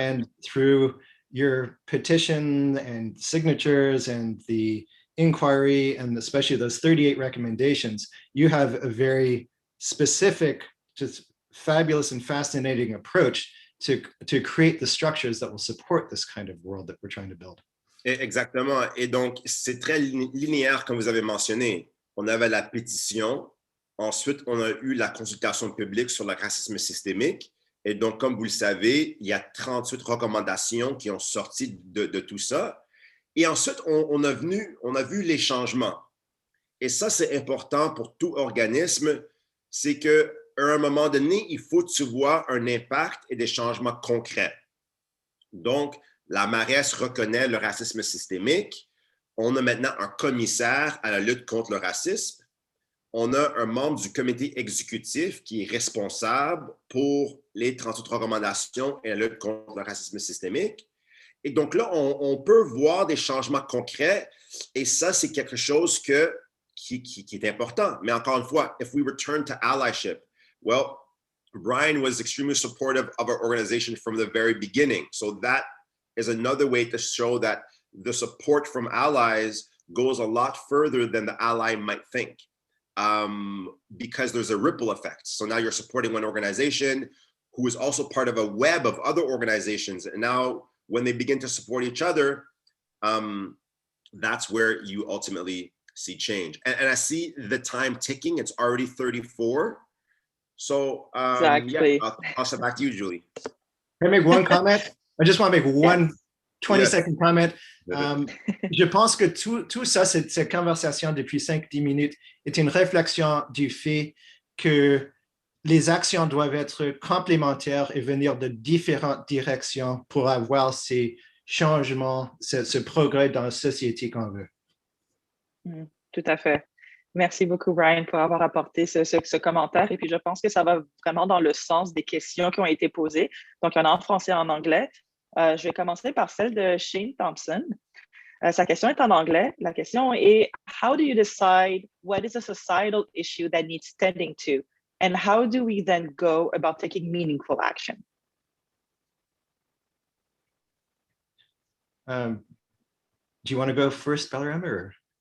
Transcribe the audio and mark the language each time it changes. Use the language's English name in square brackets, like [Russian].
[English] And through your petition and signatures and the inquiry, and especially those 38 recommendations, you have a very specific, just fabulous and fascinating approach to create the structures that will support this kind of world that we're trying to build. [French] Exactement. Et donc, c'est très linéaire, comme vous avez mentionné. On avait la pétition. Ensuite, on a eu la consultation publique sur le racisme systémique. Et donc, comme vous le savez, il y a 38 recommandations qui ont sorti de tout ça. Et ensuite, on a vu les changements. Et ça, c'est important pour tout organisme. C'est qu'à un moment donné, il faut que tu vois un impact et des changements concrets. Donc, la Maresse reconnaît le racisme systémique. On a maintenant un commissaire à la lutte contre le racisme. On a un membre du comité exécutif qui est responsable pour les 38 recommandations et la lutte contre le racisme systémique. Et donc là, on peut voir des changements concrets, et ça, c'est quelque chose qui est important. Mais encore une fois, [English] if we return to allyship, well, Brian was extremely supportive of our organization from the very beginning. So that is another way to show that the support from allies goes a lot further than the ally might think. Because there's a ripple effect. So now you're supporting one organization who is also part of a web of other organizations. And now when they begin to support each other, that's where you ultimately see change. And I see the time ticking. It's already 34. So exactly. Yeah, I'll toss it back to you, Julie. Can I make one comment? I just want to make one 20-second comment. [French] Je pense que tout ça, cette conversation depuis 5-10 minutes est une réflexion du fait que les actions doivent être complémentaires et venir de différentes directions pour avoir ces changements, ce progrès dans la société qu'on veut. Tout à fait. Merci beaucoup, Brian, pour avoir apporté ce commentaire. Et puis, je pense que ça va vraiment dans le sens des questions qui ont été posées. Donc, il y en a en français et en anglais. Je vais commencer par celle de Shane Thompson. Sa question est en anglais. La question est, [English] how do you decide what is a societal issue that needs tending to? And how do we then go about taking meaningful action? Do you want to go first, Balaram, or?